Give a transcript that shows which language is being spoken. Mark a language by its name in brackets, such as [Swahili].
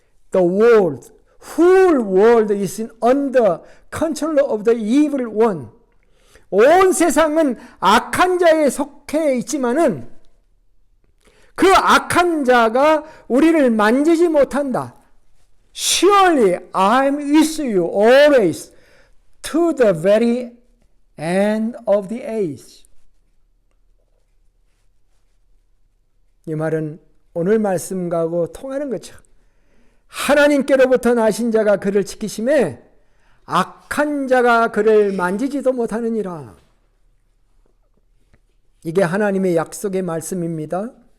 [English] The world, whole world is under control of the evil one. [Korean] 온 세상은 악한 자에 속해 있지만은 그 악한 자가 우리를 만지지 못한다. [English] Surely I am with you always to the very end of the age. [Korean] 이 말은 오늘 말씀과도 통하는 거죠. 하나님께로부터 나신 자가 그를 지키심에 악한 자가 그를 만지지도 못하느니라. 이게 하나님의 약속의 말씀입니다.